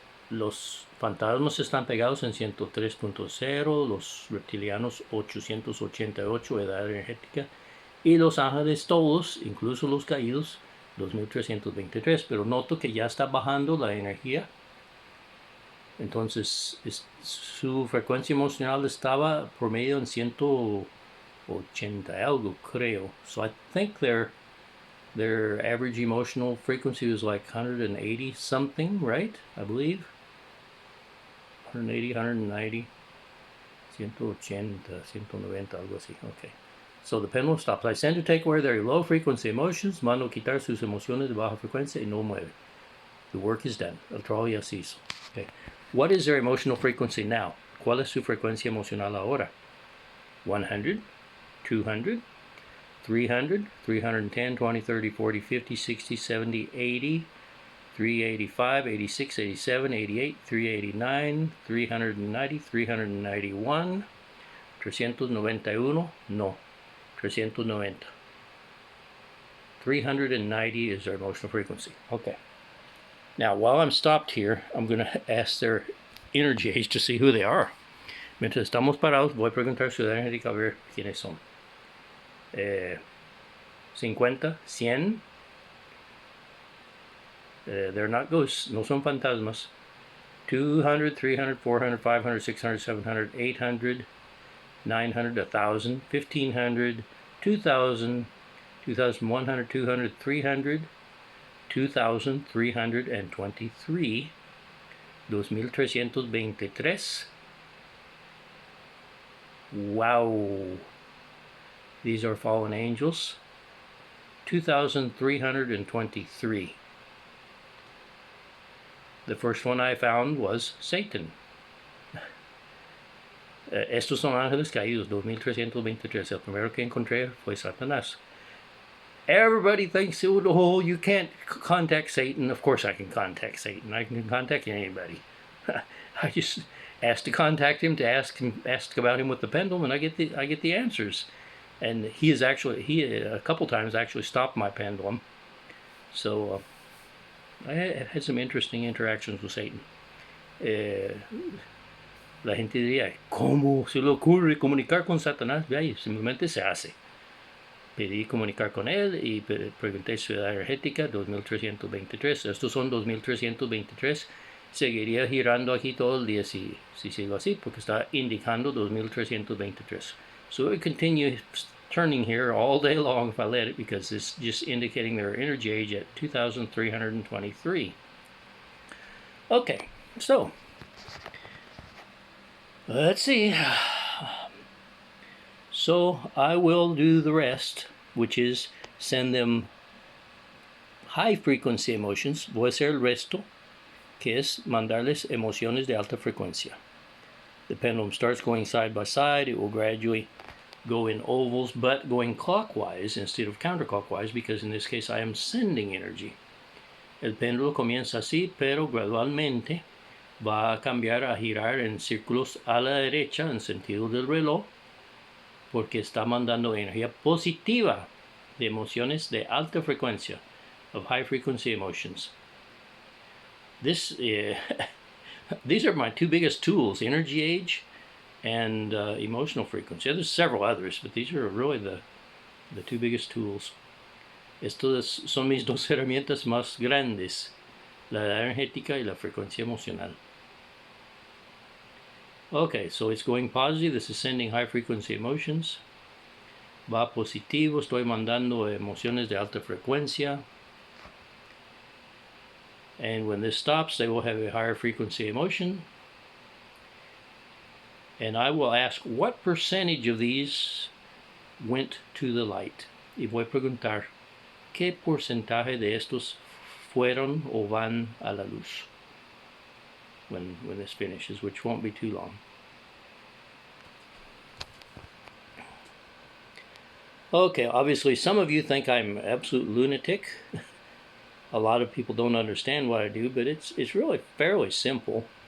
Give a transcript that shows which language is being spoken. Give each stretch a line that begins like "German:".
Spanish: Los fantasmas están pegados en 103.0, los reptilianos 888 edad energética, y los ángeles todos, incluso los caídos, 2323, pero noto que ya está bajando la energía. Entonces su frecuencia emocional estaba promedio en 180 180 algo, creo.
English: So I think their average emotional frequency was like 180 something, right? I believe 180, 190, 180, 190,
Spanish: algo así.
English: Okay. So the pendulum stops. I tend to take away their low frequency emotions,
Spanish: mando quitar sus emociones de baja frecuencia y no mueve.
English: The work is done.
Spanish: El trabajo ya se hizo.
English: Okay. What is their emotional frequency now?
Spanish: ¿Cuál es su frecuencia emocional ahora? 100, 200, 300, 310, 20, 30, 40, 50, 60, 70, 80, 385, 86, 87, 88, 389, 390, 391, 391, no, 390.
English: 390 is their emotional frequency. Okay. Now, while I'm stopped here, I'm going to ask their energy age to see who they are.
Spanish: Mientras estamos parados, voy a preguntar su edad energética a ver quiénes son. 50, 100.
English: They're not ghosts,
Spanish: no son fantasmas.
English: 200, 300, 400, 500, 600, 700, 800, 900, 1,000, 1,500, 2,000, 2,100, 200, 300, 2,323, 2,323. Wow. These are fallen angels. 2,323. The first one I found was Satan.
Spanish: Estos son ángeles caídos, 2,323. El primero que encontré fue Satanás.
English: Everybody thinks, oh, you can't contact Satan. Of course I can contact Satan. I can contact anybody. I just ask to contact him, to ask about him with the pendulum, and I get the answers. And he a couple times actually stopped my pendulum. So I had some interesting interactions with Satan.
Spanish: La gente diría, ¿cómo se le ocurre comunicar con Satanás? Vaya, simplemente se hace. Pedí comunicar con él y pregunté su edad energética, 2,323. Estos son 2,323. Seguiría girando aquí todo el día si sigo así, porque está indicando 2,323.
English: So it continues turning here all day long if I let it, because it's just indicating their energy age at 2,323. Okay, so let's see. So I will do the rest, which is send them high frequency emotions.
Spanish: Voy a hacer el resto, que es mandarles emociones de alta frecuencia.
English: The pendulum starts going side by side. It will gradually go in ovals, but going clockwise instead of counterclockwise, because in this case I am sending energy.
Spanish: El péndulo comienza así, pero gradualmente va a cambiar a girar en círculos a la derecha en sentido del reloj, porque está mandando energía positiva de emociones de alta frecuencia,
English: of high frequency emotions. These are my two biggest tools, energy age and emotional frequency. There's several others, but these are really the two biggest tools.
Spanish: Estas son mis dos herramientas más grandes, la energética y la frecuencia emocional.
English: Okay, so it's going positive. This is sending high frequency emotions.
Spanish: Va positivo. Estoy mandando emociones de alta frecuencia.
English: And when this stops, they will have a higher frequency emotion. And I will ask what percentage of these went to the light.
Spanish: Y voy a preguntar qué porcentaje de estos fueron o van a la luz.
English: When this finishes, which won't be too long. Okay, obviously some of you think I'm an absolute lunatic. A lot of people don't understand what I do, but it's really fairly simple.